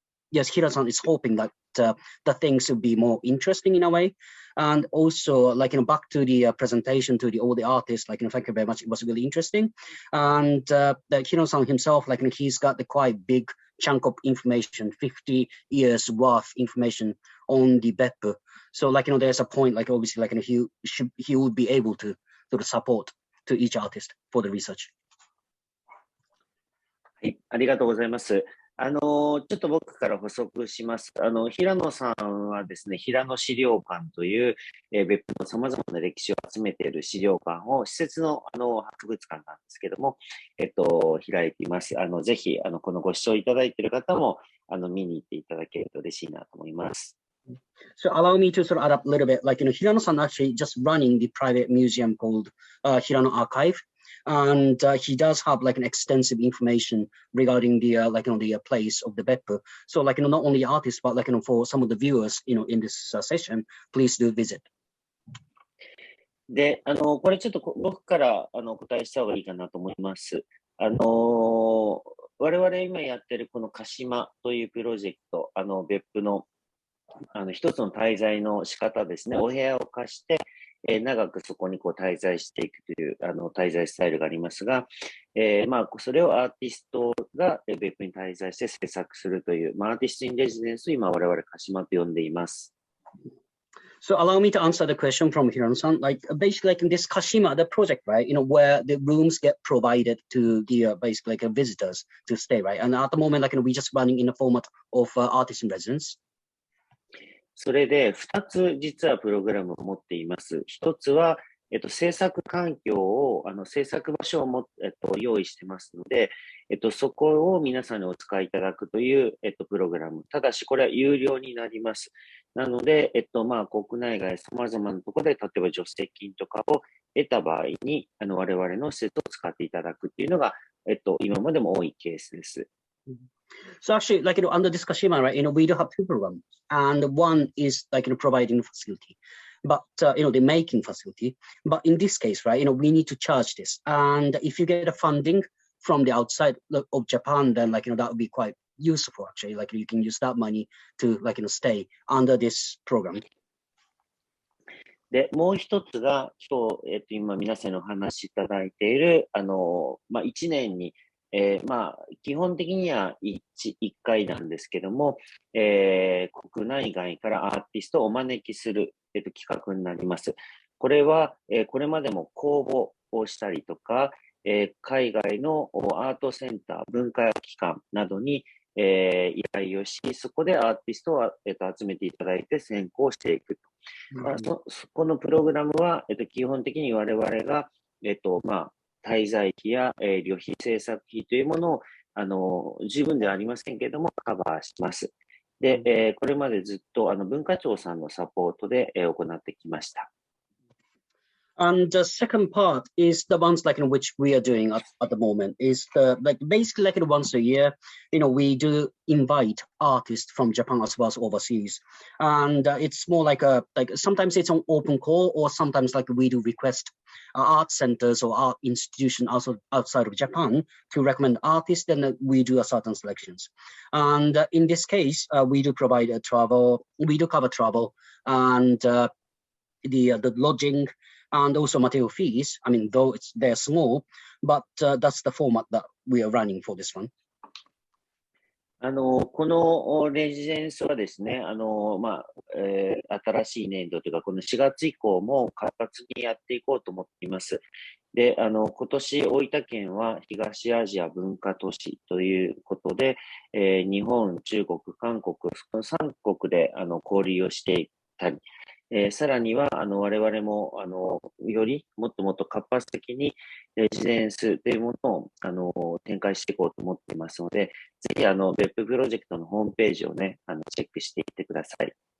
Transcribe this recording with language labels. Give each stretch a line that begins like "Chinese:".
English: yes, Hira-san is hoping that the things will be more interesting in a way, and also back to the presentation to all the artists, thank you very much, it was really interesting, and Hira-san himself, he's got the quite big chunk of information, 50 years worth information on the BEPPU. So there's a point obviously he would be able to sort of support to each artist for the research.
Japanese: はい、ありがとうございます。ちょっと僕から補足します。平野さんはですね、平野資料館という、別府の様々な歴史を集めている資料館を、施設の、博物館なんですけども、開いています。ぜひ、このご視聴いただいている方も、見に行っていただけると嬉しいなと思います。
English: So allow me to sort of add up a little bit, Hirano-san actually just running the private museum called Hirano Archive. And he does have an extensive information regarding the the place of the BEPPU. So not only artists, but for some of the viewers, in this session, please do visit.
Japanese: で、これちょっと僕から答えした方がいいかなと思います。我々今やってるこのKASHIMAというプロジェクト、別府の一つの滞在の仕方ですね、お部屋を貸して、長くそこに滞在していくという滞在スタイルがありますが、それをアーティストが別府に滞在して制作するという、アーティストインレジデンスを今我々KASHIMAと呼んでいます。
English: So allow me to answer the question from Hirano-san. Basically, in this KASHIMA, the project, right? Where the rooms get provided to the basically visitors to stay, right? And at the moment, we just running in the format of artist in residence.
Japanese: それで2つ実はプログラムを持っています。 1つは、制作環境を、制作場所を用意してますので、そこを皆さんにお使いいただくという、プログラム。ただし、これは有料になります。なので、国内外様々なところで、例えば助成金とかを得た場合に、我々の施設を使っていただくっていうのが、今までも多いケースです。
English: So actually, under this KASHIMA, right, we do have two programs, and one is providing facility, but the making facility. But in this case, right, we need to charge this, and if you get a funding from the outside of Japan, then that would be quite useful actually. You can use that money to stay under this program.
Japanese: で、もう一つが今日、今皆さんにお話しいただいている1年に基本的には1回なんですけども、国内外からアーティストをお招きする、企画になります。これは、これまでも公募をしたりとか、海外のアートセンター、文化機関などに、依頼をし、そこでアーティストを、集めていただいて選考していくと。このプログラムは、基本的に我々が、滞在費や、旅費、制作費というものを十分ではありませんけれどもカバーします。で、これまでずっと文化庁さんのサポートで、行ってきました。
English: And the second part is the ones like in which we are doing at the moment is the like basically like once a year, we do invite artists from Japan as well as overseas, and it's more like sometimes it's on open call, or sometimes like we do request art centers or art institution also outside of Japan to recommend artists. Then we do a certain selections, and in this case we do provide a travel, we do cover travel and the lodging. And also material fees. I mean, though they're small, but that's the format that we are running for this one.
Japanese: このレジデンスはですね、新しい年度というか、この4月以降も活発にやっていこうと思っています。で、今年大分県は東アジア文化都市ということで、日本、中国、韓国、3国で交流をしていたり、さらには我々もよりもっともっと活発的にレジデンスというものを展開していこうと思っていますので、ぜひ別府プロジェクトのホームページをねチェックしていってください。